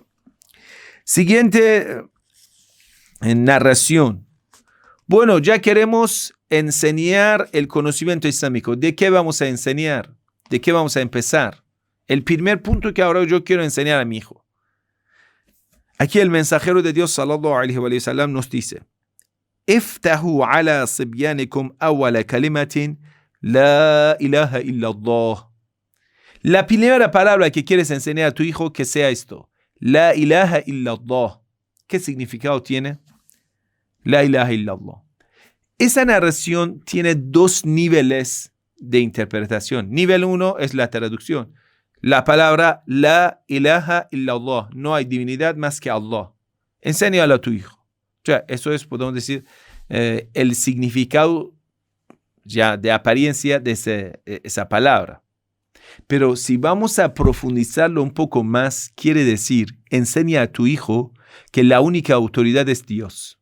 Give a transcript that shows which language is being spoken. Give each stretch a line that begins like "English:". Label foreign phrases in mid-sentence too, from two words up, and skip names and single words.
Spanish: Siguiente en narración. Bueno, ya queremos enseñar el conocimiento islámico. ¿De qué vamos a enseñar? ¿De qué vamos a empezar? El primer punto que ahora yo quiero enseñar a mi hijo. Aquí el mensajero de Dios
Arabic: صلى الله عليه وسلم
Spanish: nos dice:
Arabic: افتحوا على صبيانكم أول كلمة لا إله إلا الله.
Spanish: La primera palabra que quieres enseñar a tu hijo, que sea esto:
Arabic: لا إله إلا الله.
Spanish: ¿Qué significado tiene?
Arabic: لا إله إلا الله.
Spanish: Esa narración tiene 2 niveles de interpretación. Nivel 1 es la traducción. La palabra
Arabic: لا إله إلا الله.
Spanish: No hay divinidad más que Allah. Enséñalo a tu hijo. O sea, eso es, podemos decir, el significado ya de apariencia de esa palabra. Pero si vamos a profundizarlo un poco más, quiere decir, enseña a tu hijo que la única autoridad es Dios.